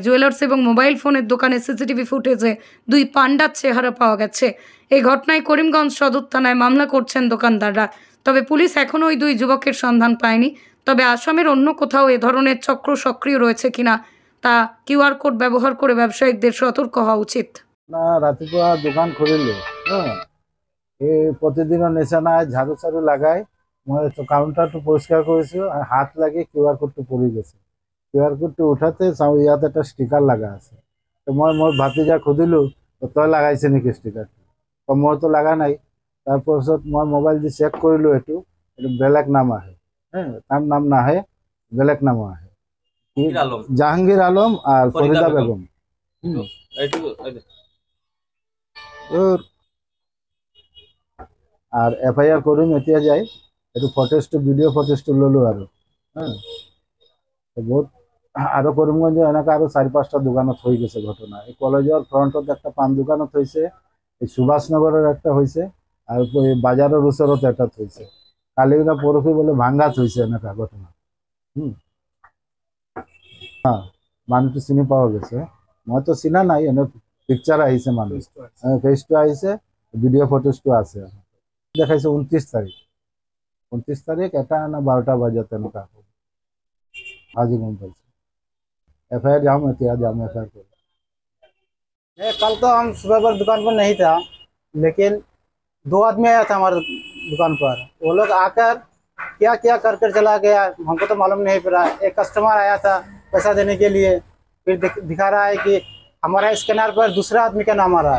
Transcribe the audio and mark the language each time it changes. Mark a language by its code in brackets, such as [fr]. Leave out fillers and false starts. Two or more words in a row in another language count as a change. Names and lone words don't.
[bn] জুয়েলার্স এবং মোবাইল ফোনের দোকানে সিসিটিভি ফুটেজে 2 পান্ডার চেহারা পাওয়া গেছে। এই ঘটনায় করিমগঞ্জ সদর থানায় মামলা করছেন দোকানদাররা। তবে পুলিশ এখনও ওই 2 যুবকের সন্ধান পায়নি। তবে আসামের অন্য কোথাও এ ধরনের চক্র সক্রিয় রয়েছে কিনা তা কিউআর কোড ব্যবহার করে ব্যবসায়িকদের সতর্ক হওয়া উচিত। [as] না রাতিপুৱা দোকান খুলিলো, এই প্ৰতিদিনৰ নিচিনাই ঝাৰু চাৰু লাগাই মই কাউণ্টাৰটো পৰিষ্কাৰ কৰিছোঁ আৰু হাত লাগি কিউআৰ কোডটো পৰি গৈছে। কিউআৰ কোডটো উঠাতে চাওঁ ইয়াত এটা ষ্টিকাৰ লগা আছে। তো মই মোৰ ভাতিজাক সুধিলোঁ, তই লগাইছে নেকি ষ্টিকাৰটো? মইতো লগা নাই। তাৰপাছত মই মোবাইল দি চেক কৰিলোঁ, এইটো বেলেগ নাম আহে, তাৰ নাম নাহে, বেলেগ নাম আহে। জাহাঙ্গীর আলম আর ফরিদা বেগম। আর এফআইআর কৰিম এতিয়া যাই, এইটো ফটেজটো ভিডিঅ' ফটেজটো ল'লোঁ আৰু বহুত আৰু কৰিমগঞ্জ এনেকৈ আৰু 4-5টা দোকানত হৈ গৈছে ঘটনা। এই কলেজৰ ফ্ৰণ্টত একটা পান দোকানত হৈছে, এই সুভাষ নগৰৰ একটা হৈছে আৰু এই বাজাৰৰ ওচৰত এটা হৈছে। কালি না পৰহি বোলে ভাঙ্গাত হৈছে এনেকুৱা ঘটনা। মানুহটো চিনি পোৱা গৈছে। মইতো চিনা নাই, এনে পিকচাৰ আহিছে, মানুহ ফেচটো আহিছে, ভিডিঅ' ফটোজটো আছে। দেখাইছে 29 তাৰিখ, 29 তাৰিখ 1টা না 12টা বজাত তেনেকুৱা আজি গম পাইছে। [hi] एफआईआर जाम एफआईआर करो। कल तो हम सुबह पर दुकान पर नहीं था, लेकिन 2 आदमी आया था हमारे दुकान पर। वो लोग आकर क्या क्या कर कर चला गया, हमको तो मालूम नहीं पड़ा। एक कस्टमर आया था पैसा देने के लिए, फिर दिखा रहा है कि हमारा स्कैनर पर दूसरा आदमी का नाम आ रहा है।